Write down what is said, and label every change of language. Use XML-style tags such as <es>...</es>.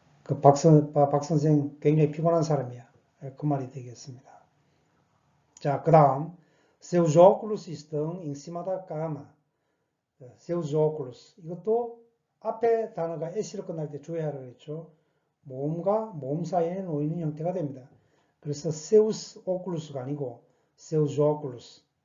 <ko>그 박 선생 굉장히 피곤한 사람이야. 그 말이 되겠습니다. 자, 그 다음</ko> <pt>seus óculos estão em cima da cama. seus óculos</pt> <ko>이것도 앞에 단어가 s로 끝날 때 주의하라고 했죠. 모음과 모음 사이에 놓이는 형태가 됩니다. 그래서</ko> <pt>seus óculos</pt> <ko>가 아니고 seus óculos.</ko>